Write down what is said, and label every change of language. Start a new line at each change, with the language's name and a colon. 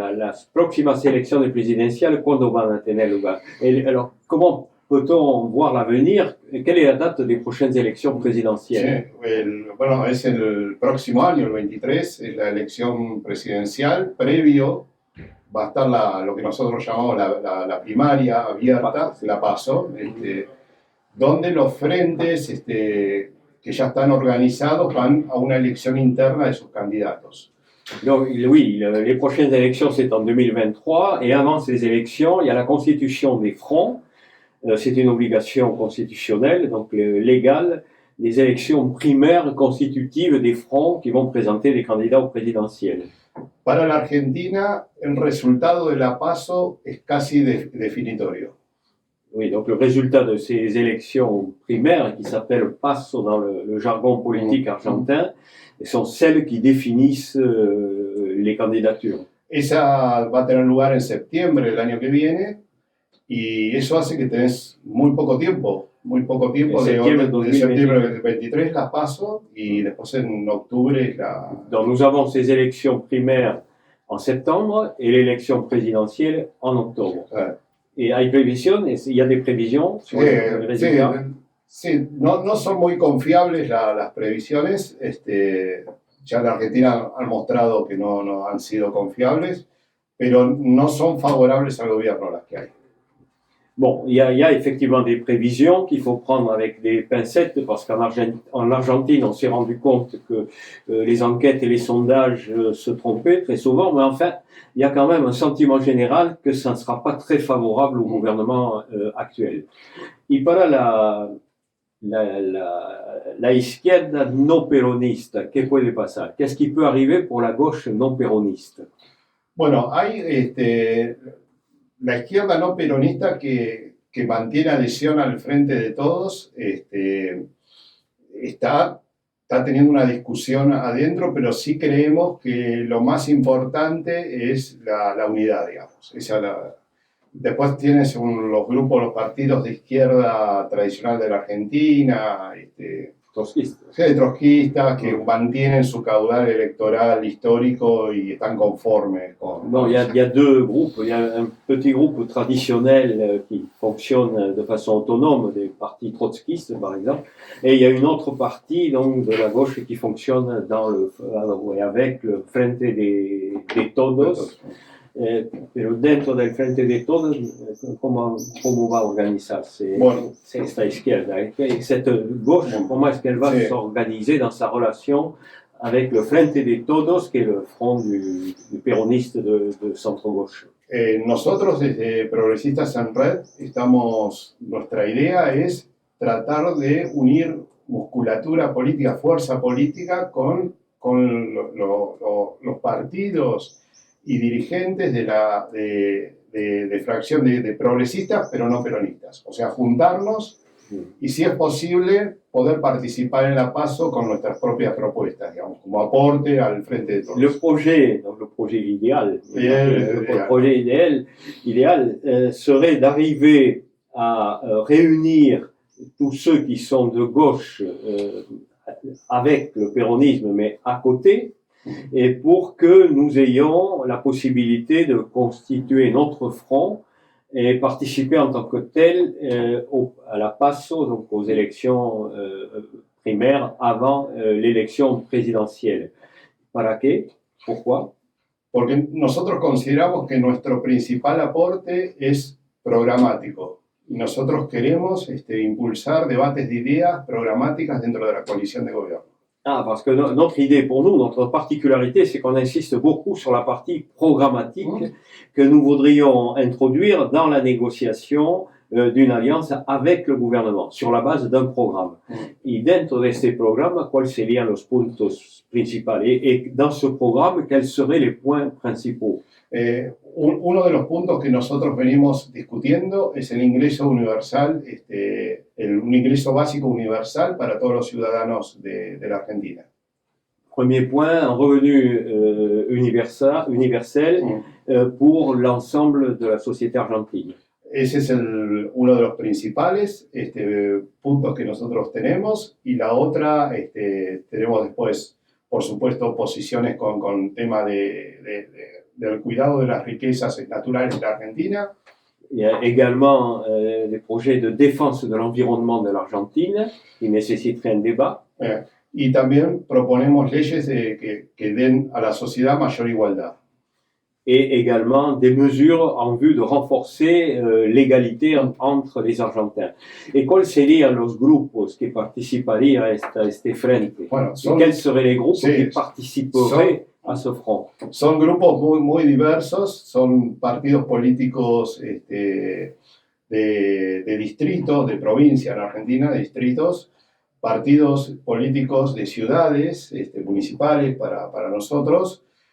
Spanish: Las próximas elecciones presidenciales, ¿cuándo van a tener lugar?
French: Alors, comment peut-on voir l'avenir? Quelle est la date des prochaines élections présidentielles?
Spanish: Sí, bueno, es el próximo año, el 23, es la elección presidencial. Previo va a estar lo que nosotros llamamos la primaria abierta, la PASO, donde los frentes que ya están organizados van a una elección interna de sus candidatos.
French: Donc, oui, les prochaines élections, c'est en 2023, et avant ces élections, il y a la constitution des fronts. C'est une obligation constitutionnelle, donc légale, des élections primaires constitutives des fronts qui vont présenter des candidats au présidentiel.
Spanish: Para la Argentina, el resultado de la PASO es casi definitorio.
French: Oui, donc le résultat de ces élections primaires, qui s'appellent PASO dans le jargon politique argentin, sont celles qui définissent les candidatures.
Spanish: Esa va a tener lugar en septiembre del año que viene y eso hace que tenés muy poco tiempo de septiembre del 23 la PASO y después en octubre la...
French: Donc nous avons ces élections primaires en septembre et l'élection présidentielle en octobre. Et il y a des prévisions sur les résultats?
Spanish: Sí, no son muy confiables las previsiones. Ya en Argentina han mostrado que no han sido confiables, pero no son favorables al gobierno las que hay.
French: Bon, il y a effectivement des prévisions qu'il faut prendre avec des pincettes parce qu'en Argentine, on s'est rendu compte que les enquêtes et les sondages se trompaient très souvent, mais enfin, il y a quand même un sentiment général que ça ne sera pas très favorable au gouvernement actuel.
Spanish: Y para la izquierda no peronista, ¿qué puede pasar?
French: Qu'est-ce qui peut arriver pour la gauche non péroniste?
Spanish: Bueno, hay la izquierda no peronista que mantiene adhesión al Frente de Todos, está teniendo una discusión adentro, pero sí creemos que lo más importante es la unidad, digamos. Después tienes los grupos, los partidos de izquierda tradicional de la Argentina, trotskistas que mantienen su caudal electoral histórico y están conformes con...
French: Non, il y a deux groupes. Il y a un petit groupe traditionnel qui fonctionne de façon autonome, des partis trotskistes par exemple, et il y a une autre partie donc, de la gauche qui fonctionne avec le Frente de Todos.
Spanish: Pero dentro del Frente de Todos, ¿cómo va a organizarse Bueno, esta izquierda?
French: Cette gauche, comment est-ce qu'elle va
Spanish: sí.
French: s'organiser dans sa relation avec le Frente de Todos, qui est le front du péroniste de centre-gauche?
Spanish: Nosotros desde Progresistas en Red nuestra idea es tratar de unir musculatura política, fuerza política con los partidos y dirigentes de fracción de progresistas, pero no peronistas. O sea, juntarnos y, si es posible, poder participar en la PASO con nuestras propias propuestas, digamos, como aporte al Frente de Todos.
French: Le projet idéal, serait d'arriver à réunir tous ceux qui sont de gauche avec le péronisme, mais à côté, et pour que nous ayons la possibilité de constituer notre front et participer en tant que tel à la PASO, donc aux élections primaires avant l'élection présidentielle.
Spanish: ¿Para qué?
French: Pourquoi?
Spanish: Porque nosotros consideramos que nuestro principal aporte es programático. Y nosotros queremos impulsar debates de ideas programáticas dentro de la coalición de gobierno.
French: Ah, parce que notre idée pour nous, notre particularité, c'est qu'on insiste beaucoup sur la partie programmatique que nous voudrions introduire dans la négociation d'une alliance avec le gouvernement, sur la base d'un programme.
Spanish: Y dentro de este programa, ¿cuáles serían los puntos principales?
French: Et dans ce programme, quels seraient les points principaux?
Spanish: Uno de los puntos que nosotros venimos discutiendo es el ingreso universal, un ingreso básico universal para todos los ciudadanos de la Argentina.
French: Premier point, un revenu universel pour l'ensemble de la société argentine.
Spanish: Ese es uno de los principales puntos que nosotros tenemos, y la otra, tenemos después, por supuesto, posiciones con tema del cuidado de las riquezas naturales de la Argentina.
French: Il y a également des projets de défense de l'environnement de l'Argentine qui nécessiteraient un débat.
Spanish: Y también proponemos leyes que den a la sociedad mayor igualdad.
French: Et également des mesures en vue de renforcer l'égalité entre les Argentins.
Spanish: ¿Y cuáles serían los grupos que participarían a este frente? Bueno,
French: ¿Quels seraient les groupes qui participeraient a ce front?
Spanish: Son grupos muy diversos, son partidos políticos de distritos, de provincia en Argentina, de distritos, partidos políticos de ciudades municipales para nosotros,